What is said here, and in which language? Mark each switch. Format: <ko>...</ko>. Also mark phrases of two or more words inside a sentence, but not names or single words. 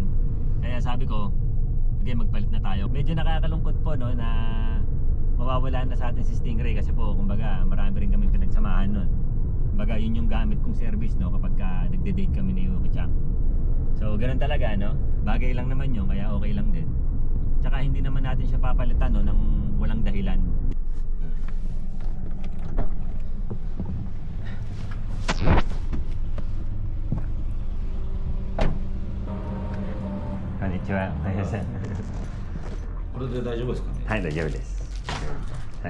<tl>Kaya sabi ko, okay, magpalit na tayo. Medyo nakakalungkot po, no, na mawawala na sa atin si Stingray kasi po, kumbaga, marami rin kami pinagsamahan nun. Baga yun yung gamit kong service, no, kapag ka nagde-date kami ni Yuki Chang. So ganun talaga, no, bagay lang naman yun, kaya okay lang din. Tsaka hindi naman natin siya papalitan, no, ng walang dahilan.</tl> <ja>Konnichiwa. これで大丈夫ですかね。はい、大丈夫です。はい。</ja>